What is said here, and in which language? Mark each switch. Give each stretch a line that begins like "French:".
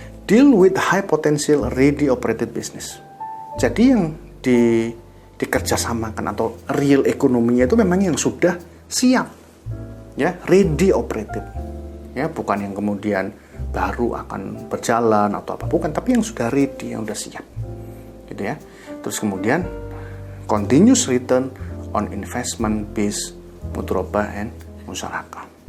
English: Deal with high potential ready operated business.
Indonesian: Jadi yang dikerjasamakan atau real ekonominya itu memang yang sudah siap, ya,
English: ready operated,
Indonesian: ya, bukan yang kemudian baru akan berjalan atau apa, bukan, tapi yang sudah ready, yang sudah siap, gitu ya. Terus kemudian
English: continuous return on investment based mudharabah and musyarakah.